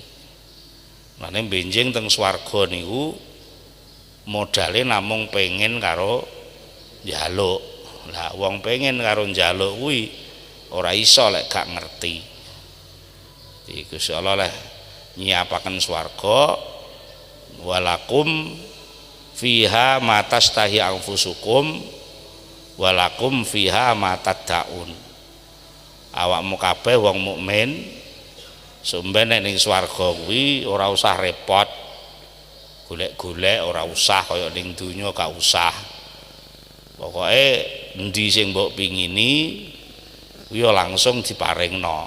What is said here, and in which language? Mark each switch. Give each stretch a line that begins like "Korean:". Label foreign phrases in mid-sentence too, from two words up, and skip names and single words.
Javanese: Mane benjing teng swarga niku modale namung pengen karo njaluk. Lah wong pengen karo njaluk kuwi ora iso lek gak ngerti. Iki Gusti Allah leh nyiapaken swarga,
Arabic: walakum fiha ma tastahi anfusukum walakum fiha ma tad'un.
Javanese: Awakmu kabeh wong mukmin sumben nek ning swarga kuwi ora usah repot golek-golek, ora usah kaya ning donya gak usah. Pokoke endi sing mbok pingini kuwi langsung diparingno.